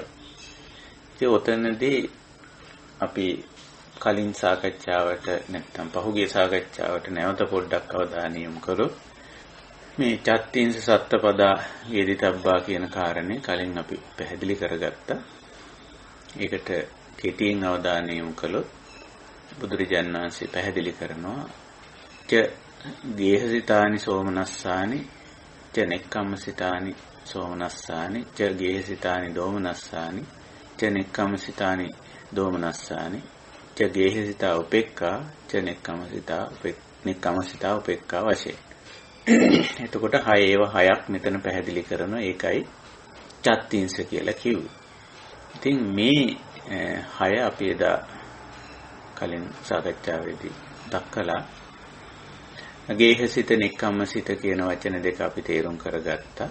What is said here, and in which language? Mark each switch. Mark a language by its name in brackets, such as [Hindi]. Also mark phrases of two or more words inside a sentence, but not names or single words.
[Sinhala] ඉතින් ඔතනදී අපි කලින් සාකච්ඡාවට නැත්නම් පහුගිය සාකච්ඡාවට නැවත පොඩ්ඩක් අවධානය යොමු කළොත් මේ [Pali] චත්තිංස සත්තපදා වේදිතබ්බා [Sinhala] කියන කාරණේ කලින් අපි පැහැදිලි කරගත්තා. ඒකට කෙටියෙන් අවධානය යොමු කළොත් බුදුරජාණන් වහන්සේ පැහැදිලි කරනවා [Pali] ගේහසිතානි සෝමනස්සානි ච නෙක්ඛම්මසිතානි සෝමනස්සානි ච ගේහසිතානි දෝමනස්සානි ච නෙක්ඛම්මසිතානි දෝමනස්සානි ච ගේහසිතා උපේක්ඛා ච නෙක්ඛම්මසිතා උපේක්ඛා [Sinhala] වශයෙන්. එතකොට හයක් මෙතන පැහැදිලි කරනවා. ඒකයි චත්තිංස කියලා කිව්වේ. ඉතින් මේ 6 අපි එදා කලින් සාකච්ඡාවේදී දක්කලා [Pali] ගේහසිත නෙක්ඛම්මසිත [Sinhala] කියන වචන දෙක අපි තේරුම් කරගත්තා.